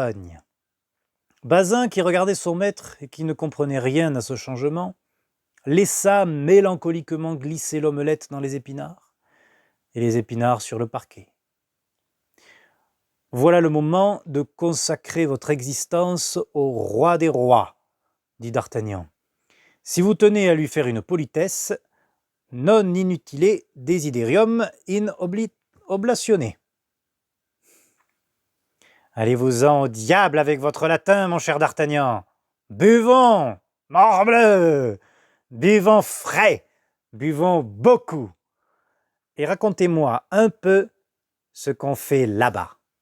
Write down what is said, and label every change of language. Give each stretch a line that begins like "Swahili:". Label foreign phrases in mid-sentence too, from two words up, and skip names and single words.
French: » Bazin, qui regardait son maître et qui ne comprenait rien à ce changement, laissa mélancoliquement glisser l'omelette dans les épinards et les épinards sur le parquet. Voilà le moment de consacrer votre existence au roi des rois, dit d'Artagnan. Si vous tenez à lui faire une politesse,
Latin: non inutile desiderium in oblationner.
French: Allez-vous-en au diable avec votre latin, mon cher d'Artagnan. Buvons, morbleu, buvons frais, buvons beaucoup. Et racontez-moi un peu ce qu'on fait là-bas.